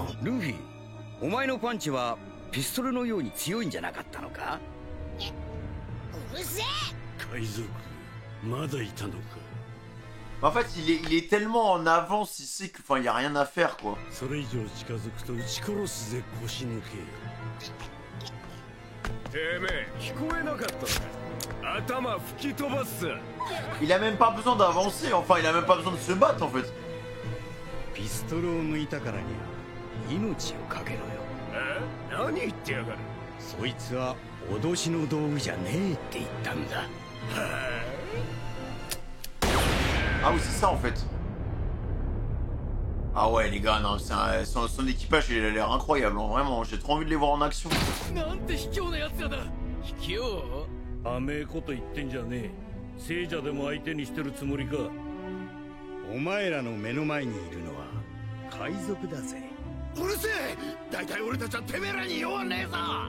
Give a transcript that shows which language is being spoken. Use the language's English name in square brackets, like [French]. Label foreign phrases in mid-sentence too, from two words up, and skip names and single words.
[Japanese] Luffy, お前のパンチはピストルのように強いんじゃなかったのか? うるせえ! [French] En fait, il est tellement en avance, il sait que, enfin, il y a rien à faire, quoi. Il a même pas besoin d'avancer, enfin, il a même pas besoin de se battre, en fait. [Japanese] ピストルを抜いたからには命をかけろよ。何言ってやがる。そいつは脅しの道具じゃねえって言ったんだ。 [French] Ah oui, c'est ça en fait. Ah ouais, les gars, non, son équipage, il a l'air incroyable, hein, vraiment. J'ai trop envie de les voir en action. [Japanese] なんて卑怯なやつやだ。卑怯？甘えこと言ってんじゃねえ。聖者でも相手にしてるつもりか。お前らの目の前にいるのは海賊だぜ。うるせえ！大体俺たちはてめえらに弱ねえぞ。